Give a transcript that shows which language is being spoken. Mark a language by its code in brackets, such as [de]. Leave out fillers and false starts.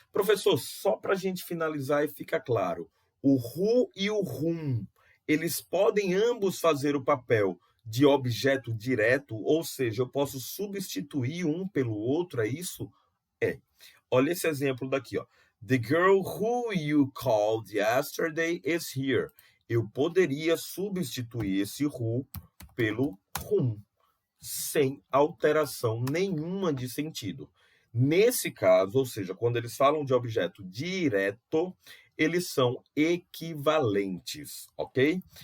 [pt] Professor, só para a gente finalizar e ficar claro, o who e o whom, eles podem ambos fazer o papel de objeto direto, ou seja, eu posso substituir um pelo outro, é isso? É. Olha esse exemplo daqui, ó. [en] The girl who you called yesterday is here. [pt] Eu poderia substituir esse who pelo whom, sem alteração nenhuma de sentido. Nesse caso, ou seja, quando eles falam de objeto direto, eles são equivalentes, ok?